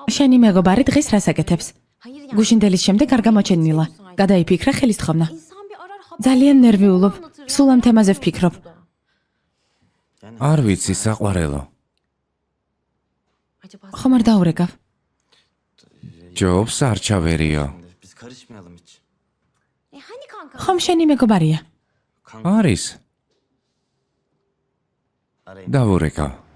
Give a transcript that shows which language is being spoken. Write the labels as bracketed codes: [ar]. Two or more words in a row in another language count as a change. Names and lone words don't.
[ka] შენი მეგობარი დღეს რას აკეთებს? [tr] hayır yani. [ka] გუშინდელის შემდეგ არ გამოჩენილა. გადაიფიქრა ხელისთხოვნა. [tr] İnsan bir arar haber. [ka] ძალიან ნერვიულობ. სულ ამ თემაზე ვფიქრობ. არ ვიცი საყვარელო. [tr] Acaba [ka] ხომ არ დაურეკავ? ჯობს არ ჩავერიო. [tr] Biz karışmayalım hiç. hani kanka? [ka] ხომ შენი მეგობარია? არის. [tr] Arayın. [ka] დავურეკავ.